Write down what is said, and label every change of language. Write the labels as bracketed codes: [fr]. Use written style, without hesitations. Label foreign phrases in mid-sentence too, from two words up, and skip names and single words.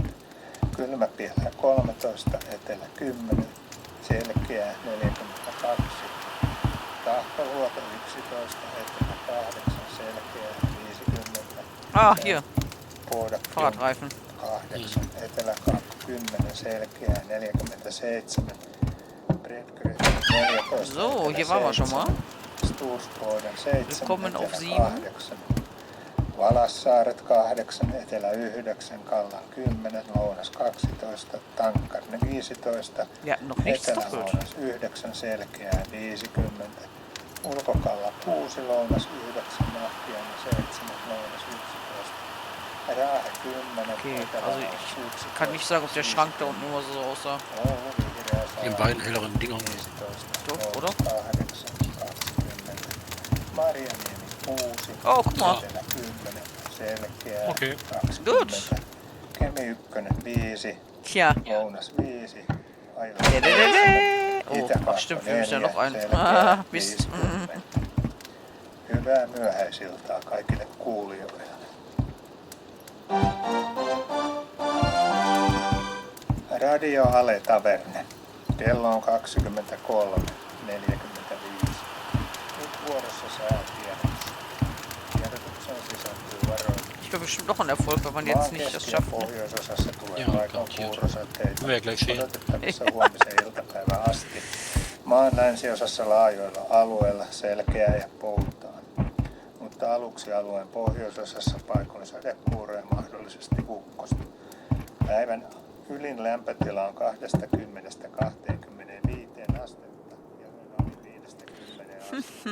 [fi] Kylmäpielä 13, etelä 10, selkeää 42. Tahtovuoto 11, etelä 8, selkeää 50. [de] Ah, hier. [fi] Puodakki [de] Fahrradreifen. [fi] 8, eteläkaakko 10, selkeää 47. Bredgren 14, [de] So, hier [fi] etelä [de] waren wir schon [fi] 7. [de] mal. [fi] Stuursboden 7, [de] Willkommen auf [fi] etelä 7. 8. Valassaaret 8, etelä 9, Kallan 10, lounas 12, Tankkarne 15, [de] Ja, noch nichts doppelt. [fi] etelä-lounas 9, selkeää 50. Ulkokalla 6, lounas 9, Nahkiainen 7, lounas 11. Raahe 10, [de] Okay, [fi] etelä-lounas [de] also ich [fi] 11. [de] kann nicht sagen, ob der Schrank da unten immer so aussah. [fi] Oulu, vihreä [de] Den [fi] saari [de] beiden helleren Dingern. [fi] 15, [de] Doch, [fi] lounas [de] oder? [fi] 8, 20. Marjaniemi 6, [de] Oh, guck mal. [fi] etelä 10, selkeää [de] Okei. [fi] 20. [de] Good. [fi] Kemi 1, 5, [de] Tja. [fi] lounas 5, Aila [de] Oh, stimmt, wir müssen ja noch ein. Ah, Mist. [fi] Hyvää myöhäisiltaa kaikille kuulijoille. Radio Ale Taverne. Kello on 23:45. Nyt vuorossa säätiedotus. Tiedotukseen sisältyy varoitus. [de] Ich bin bestimmt noch ein Erfolg, wenn man jetzt nicht das schafft. Ne? [fi] Pohjoisosassa tulee [de] Joo, [fi] paikoin [de] garantiert. [fi] kuurosateita. Hyvä, [de] gleich sehen. [fi] Odotettavissa huomisen iltapäivän asti. Maan länsiosassa laajoilla alueilla selkeää ja poutaa. Mutta aluksi alueen pohjoisosassa paikoin sadekuuroja mahdollisesti ukkosta. Päivän ylin lämpötila on 20–25 astetta ja yön oli 5–10 astetta.